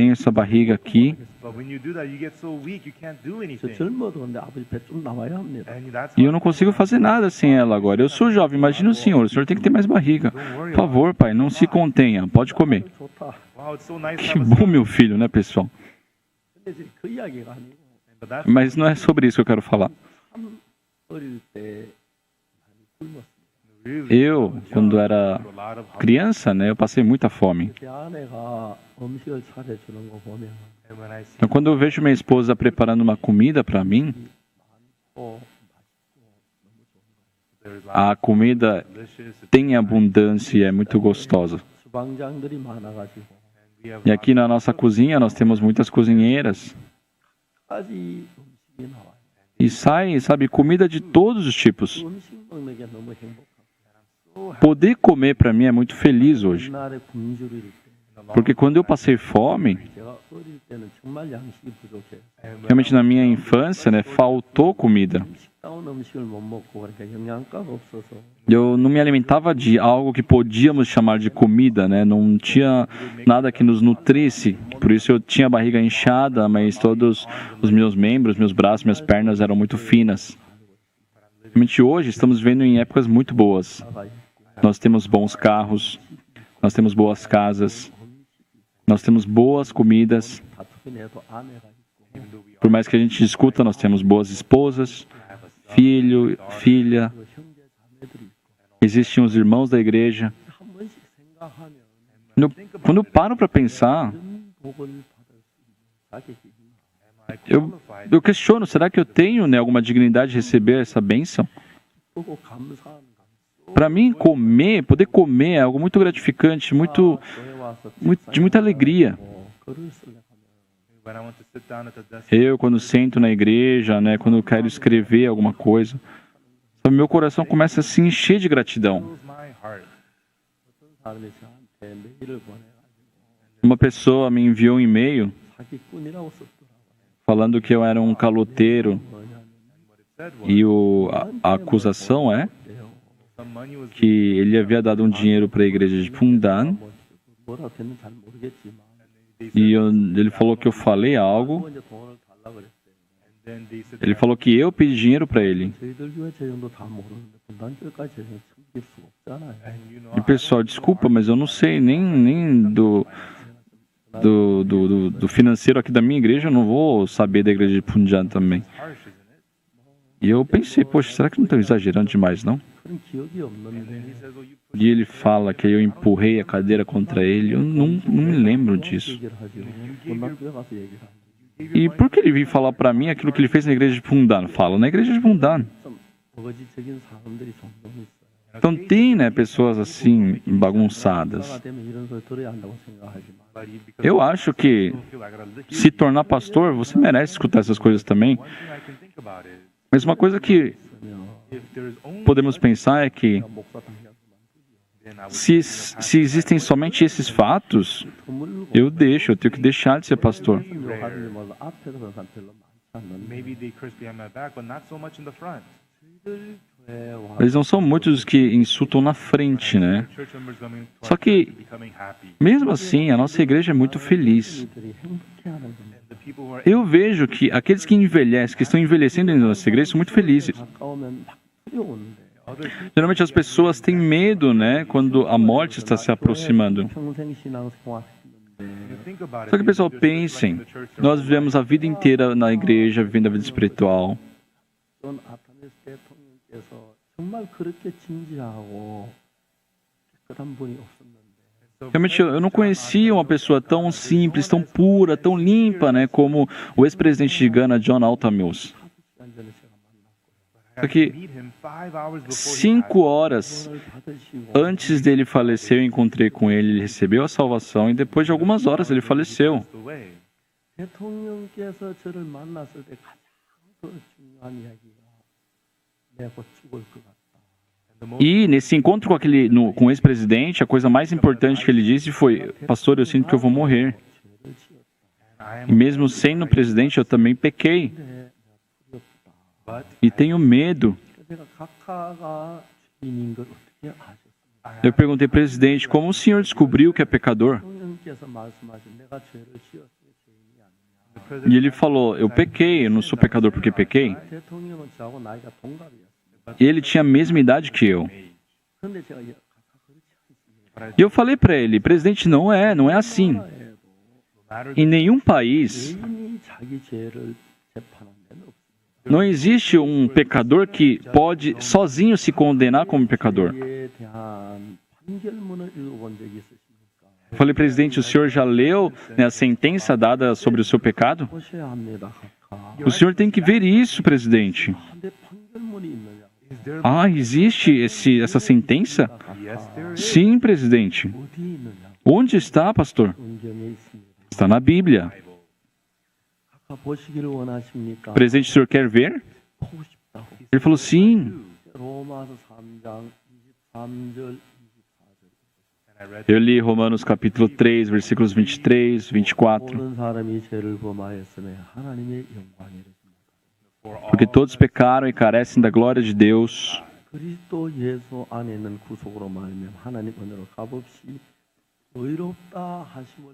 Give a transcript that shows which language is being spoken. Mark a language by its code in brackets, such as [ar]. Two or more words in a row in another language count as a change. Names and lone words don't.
[pt] tenho essa barriga aqui. [en] but when you do that, you get so weak you can't do [ko] 저 [en] anything. [ko] 젊어도 근데 아버지 배 좀 나와야 합니다. [en] And that's [pt] E eu não consigo fazer nada sem ela agora. Eu sou jovem, imagina o senhor tem que ter mais barriga. Por favor, pai, não se contenha, pode comer. [ko] 좋다. [en] wow, it's so nice to [pt] Que [en] have a [pt] bom, meu filho, né, pessoal? [ko] 근데 이제 그 이야기가 아니고 [en] but that's [pt] Mas não é sobre isso que eu quero falar. [ko] 참 어릴 때 많이 굶었어요. [en] really [pt] Eu, quando era [en] a lot of [pt] criança, né, eu passei muita fome. [ko] 제 아내가 음식을 차려주는 거 보면 [en] and when I see [pt] Então, quando eu vejo minha esposa preparando uma comida para mim, [ko] 또 [en] there's [pt] a comida [en] delicious [pt] tem abundância e é muito gostosa. [ko] 주방장들이 많아가지고 [en] we have [pt] E aqui na nossa cozinha nós temos muitas cozinheiras [ko] 까지 음식이 나와요. [pt] e sai, sabe, comida de todos os tipos. [ko] 음식 먹는 게 너무 행복합니다. [pt] Poder comer para mim é muito feliz hoje, [ko] 옛날에 굶주릴 때 [pt] porque quando eu passei fome, [ko] 제가 어릴 때는 정말 양식이 부족해요. [pt] realmente na minha infância, né, faltou comida. [ko] 식다운 음식을 못 먹고 그러니까 영양가가 없어서 [pt] Eu não me alimentava de algo que podíamos chamar de comida, né? Não tinha nada que nos nutrisse. Por isso eu tinha a barriga inchada, mas todos os meus membros, meus braços, minhas pernas eram muito finas. Realmente hoje estamos vivendo em épocas muito boas. [ko] 나가 있고 [pt] Nós temos bons carros, nós temos boas casas, nós temos boas comidas. [ko] 다투게 내도 아내가 있고 [pt] Por mais que a gente discuta, nós temos boas esposas, filho, filha. [ko] 그리고 형제 자매들이 있고 [pt] Existem os irmãos da igreja. [ko] 한 번씩 생각하면 [pt] Quando eu paro para pensar, [ko] 이런 복을 받을 수 있는 자격이 있나? [pt] eu questiono, será que eu tenho, né, alguma dignidade de receber essa bênção? [ko] 보고 감사하는 감. [pt] Para mim, poder comer é algo muito gratificante, [ko] 교회 와서 [pt] de muita alegria. [ko] 글을 쓰려고 하면 [en] when I want to sit down at the desk [pt] Eu, quando sento na igreja, né, quando eu quero escrever alguma coisa, sabe, meu coração começa a se encher de gratidão. [en] fills my heart. [ko] 사람이 저한테 메일을 보내가지고 [pt] Uma pessoa me enviou um e-mail [ko] 사기꾼이라고 썼더라고요. [pt] falando que eu era um caloteiro [ko] 뭐냐면 [en] What it said was [pt] e a acusação é [ko] 어때요? [en] some money was [pt] que ele havia dado um dinheiro para a igreja de Pundan [ko] 뭐라고 됐는지 잘 모르겠지만 [pt] E ele falou que eu falei algo. [ko] 이제 돈을 달라 그랬어요. [en] And then they said, [pt] Ele falou que eu pedi dinheiro para ele. [ko] 저희들 교회 재정도 다 모르는데 분단절까지 재정 챙길 수 없잖아요. [en] and you know, [pt] E pessoal, desculpa, mas eu não sei nem do financeiro aqui da minha igreja, eu não vou saber da igreja de Punjab também. [en] it's harsh, isn't it? [pt] E eu pensei, poxa, será que não estão exagerando demais, não? [ko] 그런 기억이 [en] And then [ko] 없는데 [en] he says, oh, you [pt] E ele fala que eu empurrei a cadeira contra ele. Eu não me lembro disso. [ko] 얘기를 하죠. 분단교회 가서 얘기를 하죠. [pt] E por que ele veio falar para mim aquilo que ele fez na igreja de Pundan? Fala na igreja de Pundan. [ko] 좀 버거지적인 사람들이 종종 있어요. [pt] Então tem, né, pessoas assim, bagunçadas. [ko] 나가 되면 이런 소리 들어야 한다고 생각하지만 [en] but you become [pt] Eu acho que [en] feel I gotta listen. [pt] se tornar pastor, você merece escutar essas coisas também. [en] One thing I can think about is [pt] Mas uma coisa que [ko] 그러면 [en] if there is only [pt] podemos pensar é que [ko] 목사 당장 [en] then I would [pt] se existem somente esses fatos, [ko] 드물고 [pt] eu tenho que deixar de ser pastor. [ko] 하든지 몰라 앞에서 그런 사람 별로 많지 않는데 [en] maybe they curse behind my back, but not so much in the front. [ko] 저희들 교회 와 [pt] Eles não são muitos os que insultam na frente, né? [en] Church members coming to [pt] Só [en] our [pt] que, [en] church becoming happy. [pt] mesmo assim, a nossa igreja é muito feliz. [ko] 이들이 행복해하는 겁니다. [en] And the people who are [pt] Eu vejo que aqueles que envelhecem, que estão envelhecendo dentro da nossa igreja, são muito felizes. [ko] 가까우면 막 두려운데 [en] other people [pt] Geralmente as pessoas têm medo, né, quando a morte está se aproximando. [ko] 평생 신앙 생활했는데 [en] you think about it. [pt] Só que, pessoal, [en] they're living [pt] pensem, [en] in the church their [pt] nós [en] whole [pt] vivemos a vida inteira na igreja, vivendo a vida espiritual. [ko] 존 아타네스 대통령께서 정말 그렇게 진지하고 깨끗한 분이 없었는데 [pt] Realmente, eu não conhecia uma pessoa tão simples, tão pura, tão limpa, né, como o ex-presidente de Gana, John Alta Mills. [ko] 5시간 전에 제가 만났고요. [en] I had [pt] Aqui, [en] to meet him 5 hours before he [pt] 5 horas [ko] 오늘 받으시고 [pt] antes dele falecer, eu encontrei com ele, ele recebeu a salvação e depois de algumas horas ele faleceu. [en] passed away. [ko] 대통령께서 저를 만났을 때 가장 더 중요한 이야기가 내가 곧 죽을 것 같다. [en] And the most [pt] E nesse encontro com o ex-presidente, a coisa mais importante que ele disse foi: Pastor, eu sinto que eu vou morrer. [ko] 죄를 지었다. [en] I [pt] E [en] am [pt] mesmo sendo presidente, eu também pequei. [ko] 근데 내가 두렵다. [en] but [pt] E tenho medo. [ko] 내가 각하가 죄인인 걸 어떻게 아셨습니까? [pt] Eu perguntei, presidente, como o senhor descobriu que é pecador? [ko] 대통령께서 말씀하신 내가 죄를 지었으니 죄인이 아니냐. [en] the president [pt] E ele falou: Eu pequei, eu não sou pecador porque pequei. [ko] 대통령은 저하고 나이가 동갑이었습니다. [pt] E ele tinha a mesma idade que eu. [ko] 그런데 제가 각하 그렇지 않습니다. [pt] E eu falei para ele: presidente, não é assim. [en] no matter [pt] Em nenhum país [ko] 죄인이 자기 죄를 재판하는 데는 없습니다. [pt] não existe um pecador que pode sozinho se condenar como pecador. [ko] 죄에 대한 판결문을 읽어본 적이 있으십니까? [pt] Eu falei, presidente, o senhor já leu, né, a sentença dada sobre o seu pecado? [ko] 보셔야 합니다. 각하. [pt] O senhor tem que ver isso, presidente. [ko] 한데 판결문이 있느냐? [en] is there [pt] Ah, existe essa sentença? [en] yes there is [pt] Sim, presidente. [ko] 어디 있느냐? [pt] Onde está, pastor? [ko] 성경에 있습니다. [pt] Está na Bíblia. [ko] 각하 보시기를 원하십니까? [pt] Presidente, o senhor quer ver? [ko] 보고 싶다고. [pt] Ele falou, sim. [ko] 로마서 3장 23절 24절. [en] and I read [pt] Eu li Romanos capítulo 3, versículos 23, 24. [ko] 모든 사람이 죄를 범하였으며 하나님의 영광이랬습니다. [en] for all [pt] Porque todos pecaram e carecem da glória de Deus. [ko] 그리스도 예수 안에 있는 구속으로 말하면 하나님 은혜로 값없이 의롭다 하심을